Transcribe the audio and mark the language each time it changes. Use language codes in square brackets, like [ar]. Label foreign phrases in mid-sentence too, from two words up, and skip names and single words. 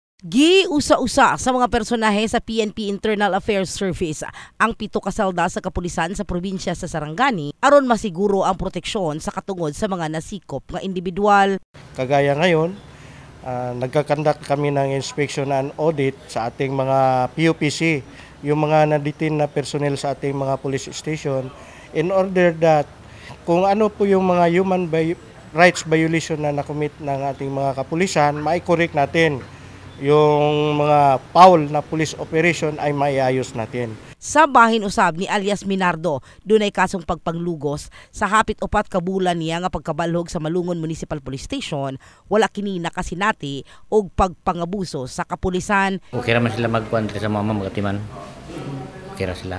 [ceb] Giusa-usa sa mga personahe sa PNP Internal Affairs Service ang 7 ka selda sa kapulisan sa probinsya sa Sarangani aron masiguro ang proteksyon sa katungod sa mga nasikop nga individual. [tl] Kagaya ngayon, nagkakandak kami ng [en] inspection and audit [tl] sa ating mga PUPC, yung mga na-detain na personnel sa ating mga [en] police station, in order that [tl] kung ano po yung mga [en] human rights violation [tl] na nakomit ng ating mga kapulisan, mai-correct natin. Yung mga foul na [en] police operation [tl] ay maiayos natin. [ceb] Sa bahin usab ni alias Minardo, dunay kasong pagpanglugos sa hapit 4 ka bulan niya nga pagkabalhog sa Malungon Municipal Police Station, wala kini nakasinati og pagpangabuso sa kapulisan. Okay ra man sila magkuan sa mama magatiman. Okay ra sila.